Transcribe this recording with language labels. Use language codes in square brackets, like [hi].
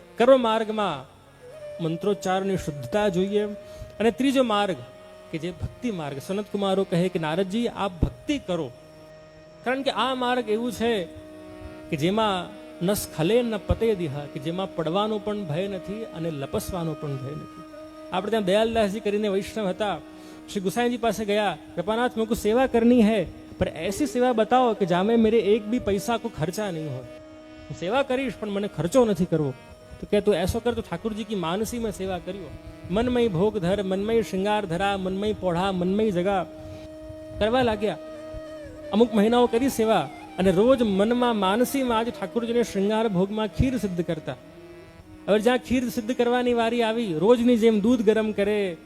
[gu] કર્મ માર્ગમાં મંત્રોચ્ચારની શુદ્ધતા જોઈએ. અને ત્રીજો માર્ગ કે જે ભક્તિ માર્ગ, સનત કુમારો કહે કે નારદજી આપ ભક્તિ કરો. કારણ કે આ માર્ગ એવું છે કે જેમાં ન સ્ખલે ન પતે દિહ, કે જેમાં પડવાનો પણ ભય નથી અને લપસવાનો પણ ભય નથી. આપણે ત્યાં દયાલદાસજી કરીને વૈષ્ણવ હતા, શ્રી ગુસાઈજી પાસે ગયા, [hi] कृपानाथ मुझको सेवा करनी है पर ऐसी सेवा बताओ कि जहाँ में मेरे एक भी पैसा को खर्चा नहीं हो. [gu] હું સેવા કરીશ પણ મને ખર્ચો નથી કરવો. તો કે તું એસો કર તો ઠાकुरજી की मानसी में सेवा કર્યો. મનમય ભોગ ધર, મનમય શૃંગાર ધરા, મનમય પોઢા, મનમય જગા કરવા લાગ્યા. અમુક મહિનાઓ કરી સેવા અને રોજ મનમાં, માનસીમાં જ ઠાकुरજીને શૃંગાર ભોગમાં ખીર સિદ્ધ કરતા. હવે જ્યાં ખીર સિદ્ધ કરવાની વારી આવી, રોજની જેમ દૂધ ગરમ કરે,